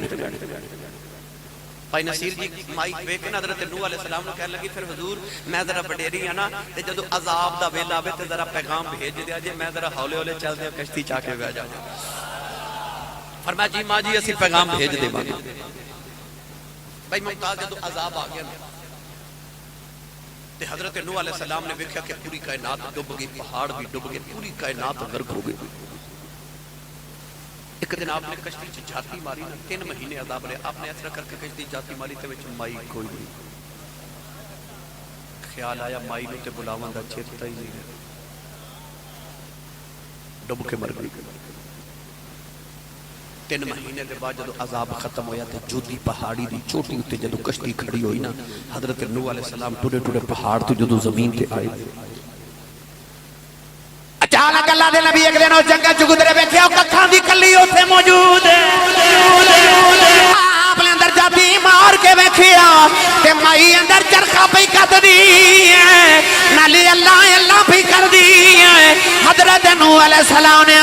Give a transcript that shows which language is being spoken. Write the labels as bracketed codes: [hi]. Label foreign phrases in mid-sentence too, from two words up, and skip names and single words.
[pa] بھائی نصیر جی مائی ویکھ کے حضرت نوح علیہ السلام نے کہنے لگی پھر حضور میں ذرا وڈیری ہاں نا تے جدوں عذاب دا ویلا آوے تے ذرا پیغام بھیج دیا جے میں ذرا ہولے ہولے چل دے کشتی چا کے بیٹھ جاواں فرمایا جی ماں جی اسی پیغام بھیج دے گے بھائی ممتاز جدوں عذاب آ گیا تے حضرت نوح علیہ السلام نے دیکھا کہ پوری کائنات ڈوب گئی پہاڑ بھی ڈوب گئے پوری کائنات غرق ہو گئی ایک دن آپ نے کشتی چ جاتی ماری 3 مہینے عذاب رہے آپ نے اس طرح کر کے کشتی جاتی ماری تے وچ مائی کوئی نہیں خیال آیا مائی نو تے بلاواں دا چیتا ہی نہیں ڈوب کے مر گئی 3 مہینے کے بعد جدو عذاب ختم ہویا تے جودی پہاڑی دی چوٹی اتے جدو کشتی کھڑی ہوئی نا حضرت نوح علیہ السلام ٹوڑے ٹوڑے پہاڑ تو جدو زمین تے آئے اچانک اللہ دے نبی ایک دن جنگل چ گزرے بیٹھے او ککھاں دی کلی اوتھے موجود آپ نے اندر جاتی مار کے ویکھیا تے مائی اندر چرخا پئی کدی ہے نالی اللہ اللہ پئی کردی ہے حضرت نوح علیہ السلام نے